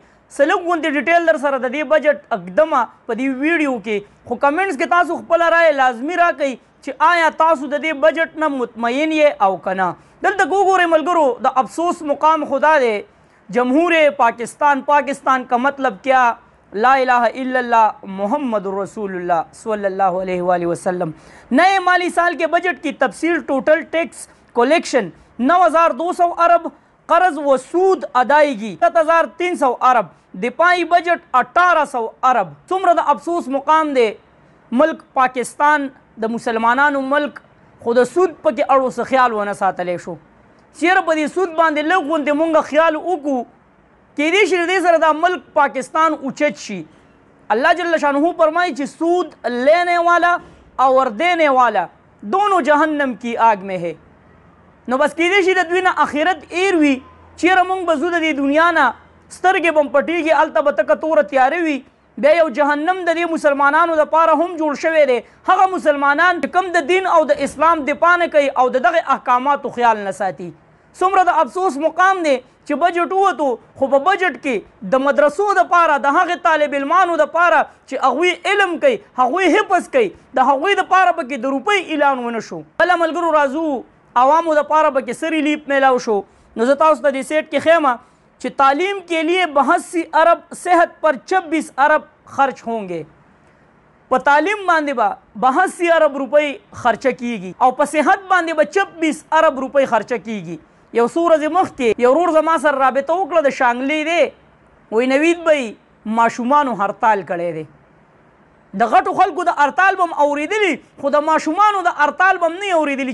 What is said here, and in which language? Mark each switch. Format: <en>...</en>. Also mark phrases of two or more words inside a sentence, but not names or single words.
<ps>سلګ غونډې ډیټیل در سره د دې بجټ اقدمه په دې ویډیو کې، خو کمنټس کې تاسو خپله رای لازمي راکړئ چې آیا تاسو د دې بجټ نه مطمئن یې او که نه. دلته وګورئ ملګرو، د افسوس مقام خدا دی</ps> <ur>جمهور پاکستان کا مطلب کیا؟</ur> <ar>لا الہ الا اللہ محمد رسول اللہ صلی اللہ علیہ وآلہ وسلم.</ar> <ur>نئے مالی سال کے بجٹ کی تفصیل، ٹوٹل ٹیکس کلیکشن 9200 ارب، قرض و سود ادائیگی 7300 ارب، دفاعی بجٹ 1800 ارب.</ur> <ps>څومره د افسوس مقام دی، ملک پاکستان د مسلمانانو ملک، خو د سود پکې اړو څه خیال ونه ساتلی شو. چیرې په دې سود باندې لږ غوندې مونږ خیال وکړو، کیدای شي د دې سره دا ملک پاکستان اوچت شي.</ps> <ur>اللہ جل شانہ فرمائی چې سود لینے والا اور دینے والا دونوں جہنم کی آگ میں ہے.</ur> <ps>نو بس کیدای شي د دوی نه آخرت ایر وي، چیرې مونږ به ځو د دې دنیا نه سترګې به م پټېږي، هلته به تکه توره تیارې وي، بیا یو جهنم د دې مسلمانانو دپاره هم جوړ شوی دی. هغه مسلمانان چې کوم د دین او د اسلام دفاع نه کوي او د دغه احکاماتو خیال نه ساتي. څومره د افسوس مقام دی چې بجټ ووتو، خو په بجټ کې د مدرسو دپاره د هغې طالب علمانو دپاره چې هغوی علم کوي، هغوی حفظ کوي، د هغوی دپاره پکې د روپۍ اعلان ونه شو. بله ملګرو راځو عوامو دپاره پکې څه ریلیف میلاو شو. نو زه تاسو ته دې سیټ کې ښیم چې</ps> <ur>تعلیم کے لیے 82 ارب، صحت پر 26 ارب خرچ ہوں گے.</ur> <ps>په تعلیم باندې به 82 ارب روپۍ خرچه کیږي او په صحت باندې به 26 ارب روپۍ خرچه کیږي. یو څو ورځې مخکې یو ورور زما سره رابطه وکړه د شانګلې دی، وایي نوید بی ماشومانو هرتال کړی دی. د غټو خلکو د هرتال به م اورېدلي، خو د ماشومانو د هرتال به م نه اورېدلي.</ps>